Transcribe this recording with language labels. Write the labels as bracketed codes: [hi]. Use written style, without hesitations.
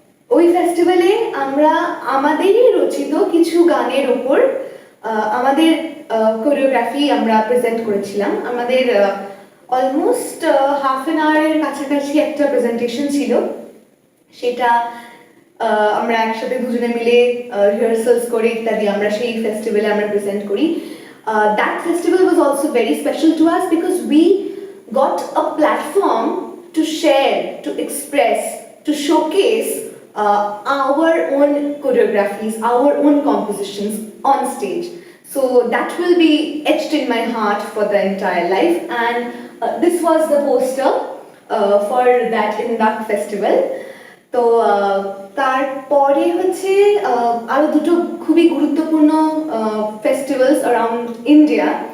[bn] ওই ফেস্টিভ্যালে আমরা আমাদেরই রচিত কিছু গানের ওপর আমাদের কোরিওগ্রাফি আমরা প্রেজেন্ট করেছিলাম। আমাদের অলমোস্ট হাফ অ্যান আওয়ারের কাছাকাছি একটা প্রেজেন্টেশন ছিল, সেটা আমরা একসাথে দুজনে মিলে রিহার্সালস করে ইত্যাদি আমরা সেই ফেস্টিভ্যালে আমরা প্রেজেন্ট করি। [en] That festival was also very special to us because we got a platform to share, to express, to showcase our own choreographies, our own compositions on stage. So that will be etched in my heart for the entire life. And this was the poster for that Induct Festival. [bn] তো তারপরে হচ্ছে আরো দুটো খুবই গুরুত্বপূর্ণ festivals around India.